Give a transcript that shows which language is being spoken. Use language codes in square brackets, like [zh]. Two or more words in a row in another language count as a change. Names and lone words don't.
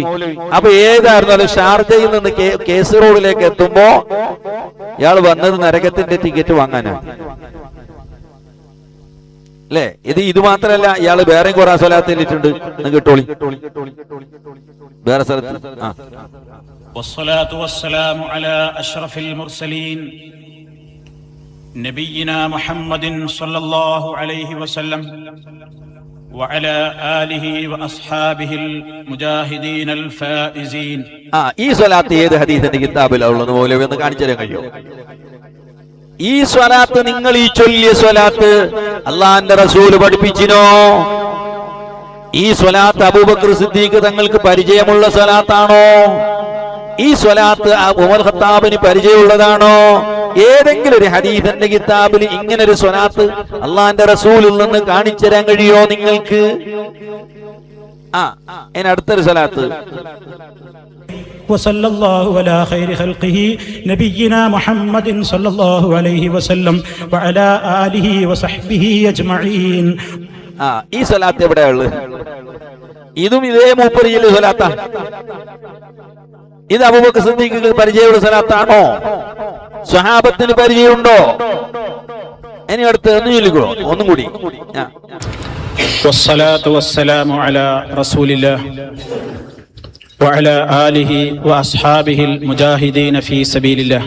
[ml] അപ്പൊ ഏതായിരുന്നാലും ഷാർജയിൽ നിന്ന് കേസ് റോഡിലേക്ക് എത്തുമ്പോ ഇയാൾ വന്നത് നരകത്തിന്റെ ടിക്കറ്റ് വാങ്ങാനാണ് അല്ലേ? ഇത് മാത്രല്ല, ഇയാള് വേറെയും കുറെ സ്വലാത്ത് എല്ലിട്ടുണ്ട്. കിട്ടോളി വേറെ സ്ഥലത്ത്. [ar] والصلاة والسلام على أشرف المرسلين نبينا محمد صلى الله عليه وسلم وعلى آله وأصحابه المجاهدين الفائزين. [ml] ഈ സ്വലാത്ത് ഏത് ഹദീസിന്റെ കിതാബിലുള്ളത് മൗലവി എന്ന് കാണിച്ചു തരാൻ കഴിയോ? ഈ സ്വലാത്ത് നിങ്ങൾ ഈ ചൊല്ലിയ സ്വലാത്ത് അള്ളാന്റെ റസൂല് പഠിപ്പിച്ചിനോ? ഈ സ്വലാത്ത് അബൂബക്കർ സിദ്ദീഖ് തങ്ങൾക്ക് പരിചയമുള്ള സ്വലാത്താണോ? ഈ സ്വലാത്ത് ഉമർ ഖത്താബിന് പരിചയമുള്ളതാണോ? ഏതെങ്കിലും ഒരു ഹദീസിന്റെ കിതാബിൽ ഇങ്ങനെ ഒരു സ്വലാത്ത് അള്ളാന്റെ റസൂലിൽ നിന്ന് കാണിച്ചു തരാൻ കഴിയോ നിങ്ങൾക്ക്? ഇനി അടുത്തൊരു സ്വലാത്ത്. [ar] وصلى الله على خير خلقه نبينا محمد صلى الله عليه وسلم وعلى آله وصحبه أجمعين. [ml] ഈ സ്വലാത്ത് എവിടെയുള്ളത്? ഇതും ഇതേ മൂപ്പരിയിലെ സ്വലാത്താ. ഇത് അബൂബക്കർ സിദ്ദീഖിന് പരിചയമുള്ള സ്വലാത്താണോ? സ്വഹാബത്തിന് പരിചയമുണ്ടോ? ഇനി അടുത്ത് ഒന്ന് ചൊല്ലിക്കോ, ഒന്നും കൂടി. [ar] والصلاة والسلام على رسول الله وعلى آله وأصحابه المجاهدين في سبيل الله.